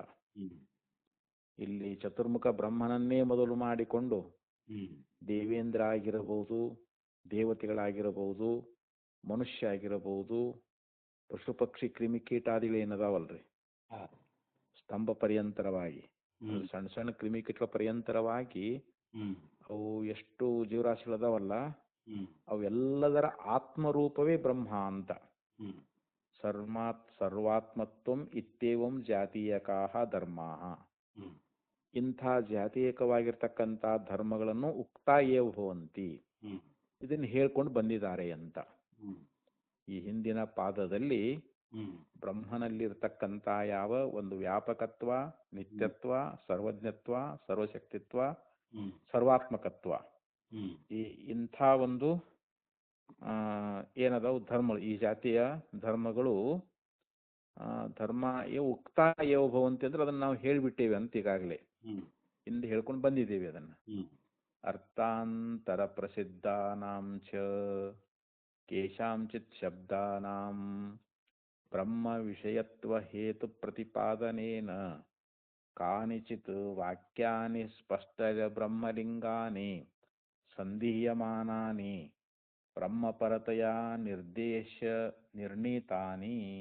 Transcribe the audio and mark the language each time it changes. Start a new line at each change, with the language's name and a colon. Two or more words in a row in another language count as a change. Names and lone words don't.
Kannada: ಇಲ್ಲಿ ಚತುರ್ಮುಖ ಬ್ರಹ್ಮನನ್ನೇ ಮೊದಲು ಮಾಡಿಕೊಂಡು ದೇವೇಂದ್ರ ಆಗಿರಬಹುದು, ದೇವತೆಗಳಾಗಿರಬಹುದು, ಮನುಷ್ಯ ಆಗಿರಬಹುದು, ಪಶು ಪಕ್ಷಿ ಕ್ರಿಮಿಕೀಟಾದಿಗಳು ಏನದಾವಲ್ರಿ ಸ್ತಂಭ ಪರ್ಯಂತರವಾಗಿ ಸಣ್ಣ ಸಣ್ಣ ಕ್ರಿಮಿಕೀಟಗಳ ಪರ್ಯಂತರವಾಗಿ ಅವು ಎಷ್ಟು ಜೀವರಾಶಿಗಳದಾವಲ್ಲ ಅವೆಲ್ಲದರ ಆತ್ಮರೂಪವೇ ಬ್ರಹ್ಮ ಅಂತ.
Sanskrit: ಸರ್ವಾತ್ಮತ್ವಂ ಇತ್ಯೇವಂ ಜಾತೀಯಕಾಹ ಧರ್ಮಾಃ.
Kannada: ಇಂಥ ಜಾತೀಯಕವಾಗಿರ್ತಕ್ಕಂಥ ಧರ್ಮಗಳನ್ನು
Sanskrit: ಉಕ್ತಾ ಏವ ಭವಂತಿ,
Kannada: ಇದನ್ನು ಹೇಳ್ಕೊಂಡು ಬಂದಿದ್ದಾರೆ ಅಂತ. ಈ ಹಿಂದಿನ ಪಾದದಲ್ಲಿ ಬ್ರಹ್ಮನಲ್ಲಿರ್ತಕ್ಕಂಥ ಯಾವ ಒಂದು ವ್ಯಾಪಕತ್ವ, ನಿತ್ಯತ್ವ, ಸರ್ವಜ್ಞತ್ವ, ಸರ್ವಶಕ್ತಿತ್ವ, ಸರ್ವಾತ್ಮಕತ್ವ, ಈ ಇಂಥ ಒಂದು ಏನದಾವು ಧರ್ಮಗಳು, ಈ ಜಾತಿಯ ಧರ್ಮಗಳು
Sanskrit: ಧರ್ಮ ಉಕ್ತಾ ಏವ ಭವಂತಿ
Kannada: ಅಂದ್ರೆ ಅದನ್ನ ನಾವು ಹೇಳಿಬಿಟ್ಟೇವೆ ಅಂತ ಈಗಾಗಲೇ ಹಿಂದೆ ಹೇಳ್ಕೊಂಡು ಬಂದಿದ್ದೇವೆ ಅದನ್ನ.
Sanskrit: ಅರ್ಥಾಂತರ ಪ್ರಸಿದ್ಧಾನಾಂ ಚ ಕೇಷಾಂಚಿತ್ ಶಬ್ದಾನಾಂ ಬ್ರಹ್ಮ ವಿಷಯತ್ವ ಹೇತು ಪ್ರತಿಪಾದನೇನ ಕಾನಿಚಿತ್ ವಾಕ್ಯಾನಿ ಸ್ಪಷ್ಟ ಬ್ರಹ್ಮಲಿಂಗಾನಿ ಸಂಧೀಯಮಾನಾನಿ ಬ್ರಹ್ಮಪರತೆಯ ನಿರ್ಣೀತಾನಿ.